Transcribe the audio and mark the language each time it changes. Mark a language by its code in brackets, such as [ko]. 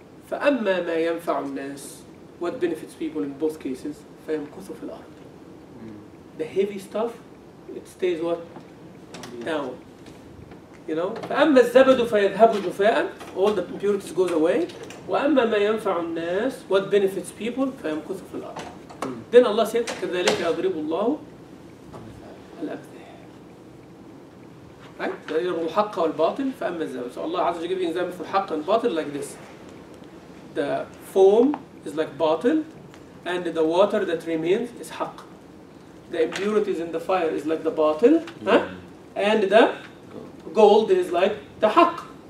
[ar] فأما ما ينفع الناس. [en] What benefits people in both cases? [ar] فيمكث في الأرض. [en] The heavy stuff, it stays what? Down. [ar] فأما الزبد فيذهب جفاء. [en] All the impurities goes away. [ar] وأما ما ينفع الناس. [en] What benefits people? [ar] فيمكث في الأرض. [en] Then Allah said, [ar] كذلك يضرب الله الأمثال. [en] Right? [ar] يضرب الحق والباطل فأما الزبد. [en] So Allah Azza wa Jalla giving example for حق and باطل like this. The foam is like batil, and the water that remains is haqq. The impurities in the fire is like the batil, and the gold is like the haqq.